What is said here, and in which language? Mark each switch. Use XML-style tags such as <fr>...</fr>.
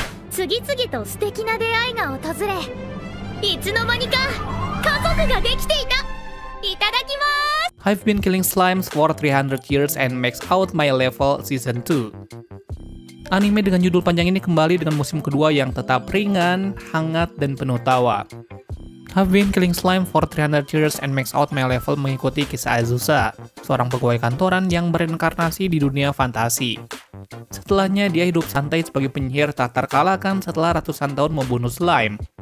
<ja>次々と素敵な出会いが訪れ、いつの間にか家族ができていた。いただきます。</ja> <en>I've been killing slimes for 300 years and maxed out my level season 2.</en> <id>Anime dengan judul panjang ini kembali dengan musim kedua yang tetap ringan, hangat, dan penuh tawa. I've been killing slime for 300 years and maxed out my level mengikuti kisah Azusa, seorang pegawai kantoran yang berinkarnasi di dunia fantasi. Setelahnya, dia hidup santai sebagai penyihir tak terkalahkan setelah ratusan tahun membunuh slime.</id>